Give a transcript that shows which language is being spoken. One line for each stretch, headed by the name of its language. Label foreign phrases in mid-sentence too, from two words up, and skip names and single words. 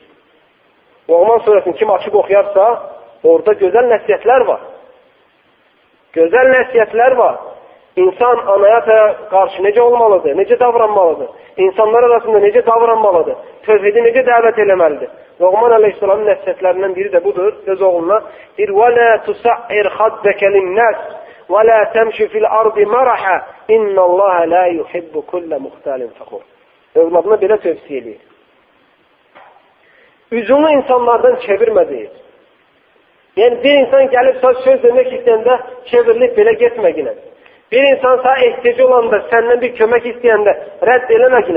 Azerbaijani: Loğman surəsini kim açıb oxuyarsa, orada gözəl nəsiyyətlər var. Gözəl nəsiyyətlər var. İnsan anaya qarşı necə olmalıdır, necə davranmalıdır, insanlar arasında necə davranmalıdır, tövhidi necə dəvət eləməlidir. Loğman əleyhissalamın nəsiyyətlərindən biri də budur. Öz oğluna deyir:
Arabic: "ولا تصعر خدك للناس ولا تمش في الأرض مرحا إن الله لا يحب كل مختال فخور."
Azerbaijani: Övladına belə tövsiyə edir. Üzünü insanlardan çevirmə deyir. Yəni bir insan gəlib söz demək istəyəndə çevrilib belə getməginə. Bir insan sana ehtiyacı olanda, səndən bir kömək istəyəndə rədd eləməginə.